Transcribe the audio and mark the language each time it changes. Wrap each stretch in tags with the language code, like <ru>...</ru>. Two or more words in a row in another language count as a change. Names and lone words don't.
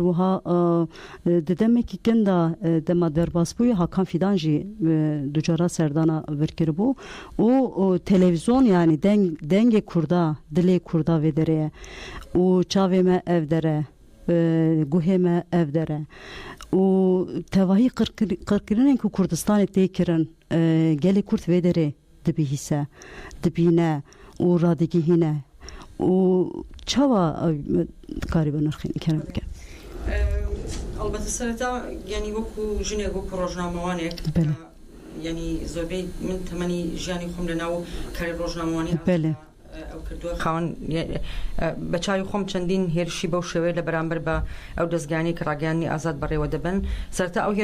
<ku>wiha di demekî kin da dema derbasbûyê Hakan Fidan jî ducara serdana virkiribû û televîzyon yani dengê Kurda dilê Kurda vê derê û çavê me ev dere guhê me ev dere û tevahî qirkirinên ku Kurdistanê tê kirin gelê Kurd vê derê dibihîse dibîne û radigihîne û çawa karî bi nirxînî kerem bike</ku> <ckb>البته سرتا یعنی وەکو ژنێک وەکو ڕۆژنامەوانێک یعنی زۆربەی من تەمەنی ژیانی خۆم لەناو کاری ڕۆژنامەوانی ئەو کردووە خاوەن بە چاوی خۆم چەندین هێرشی بەو شێوەیە لە بەرامبەر بە ئەو دەستگانی کە ڕاگەیاندنی ئازاد بەڕێوە دەبن سەرەتا ئەو</ckb>